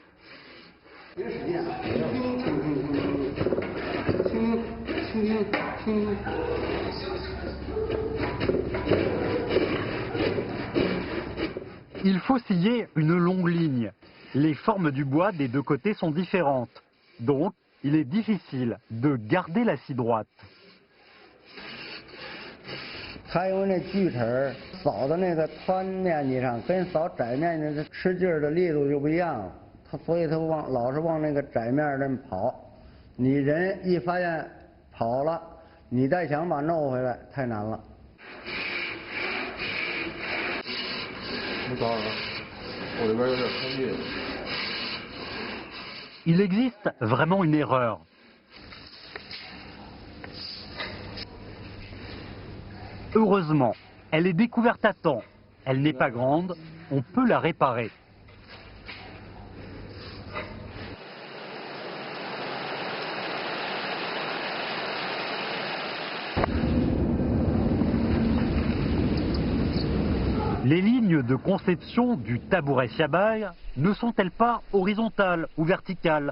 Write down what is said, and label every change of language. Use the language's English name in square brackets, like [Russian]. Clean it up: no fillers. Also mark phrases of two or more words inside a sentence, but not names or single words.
[French] Il faut scier une longue ligne. Les formes du bois des deux côtés sont différentes, donc il est difficile de garder la scie droite. [Chinese] 还有那锯齿儿扫到那个宽面积上，跟扫窄面积的使劲儿的力度就不一样了。所以他老是往那个窄面那么跑。你人一发现跑了，你再想把弄回来太难了。不糟了，我这边有点开裂。 [French] Il existe vraiment une erreur. Heureusement, elle est découverte à temps. Elle n'est pas grande, on peut la réparer. Les lignes de conception du tabouret siabaï ne sont-elles pas horizontales ou verticales?